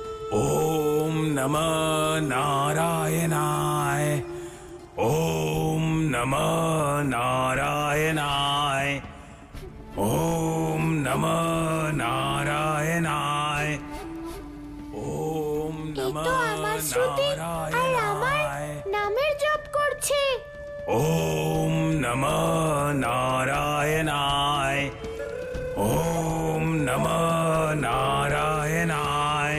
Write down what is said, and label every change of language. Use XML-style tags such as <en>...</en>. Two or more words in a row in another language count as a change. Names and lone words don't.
<sa>ओम नमः नारायणाय। ओम नमः नारायणाय। ओम नमः नारायणाय। ओम नमः नारायणाय।</sa> <bn>নামের জপ করছে।</bn> <sa>ओम नमः नारायणाय। ओम नमः नारायणाय।</sa>